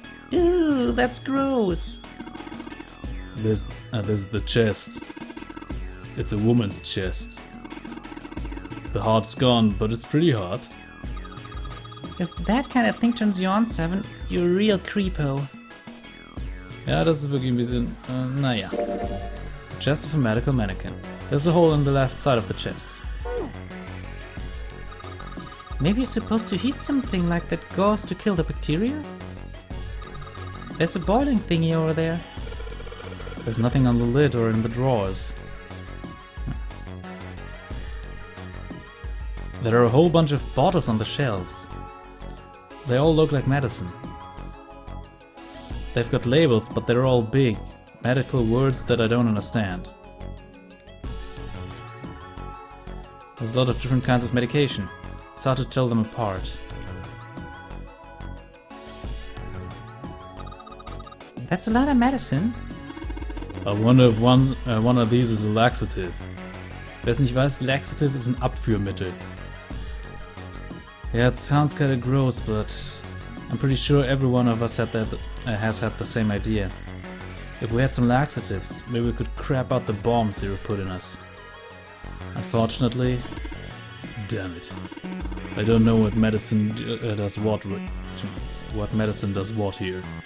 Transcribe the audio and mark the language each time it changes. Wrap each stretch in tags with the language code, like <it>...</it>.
<en>Ew, that's gross. There's the chest. It's a woman's chest. The heart's gone, but it's pretty hard. If that kind of thing turns you on, 7, you're a real creepo.</en> <de>Ja, das ist wirklich ein bisschen, naja.</de> <en>Chest of a medical mannequin. There's a hole in the left side of the chest. Maybe you're supposed to heat something like that gauze to kill the bacteria? There's a boiling thingy over there. There's nothing on the lid or in the drawers. There are a whole bunch of bottles on the shelves. They all look like medicine. They've got labels, but they're all big, medical words that I don't understand. There's a lot of different kinds of medication. It's hard to tell them apart. That's a lot of medicine. I wonder if one of these is a laxative.</en> <de>Wer es nicht weiß, laxative ist ein Abführmittel.</de> <en>Yeah, it sounds kinda gross, but I'm pretty sure every one of us has had the same idea. If we had some laxatives, maybe we could crap out the bombs they were put in us. Unfortunately, damn it. I don't know what medicine does what medicine does what here.</en>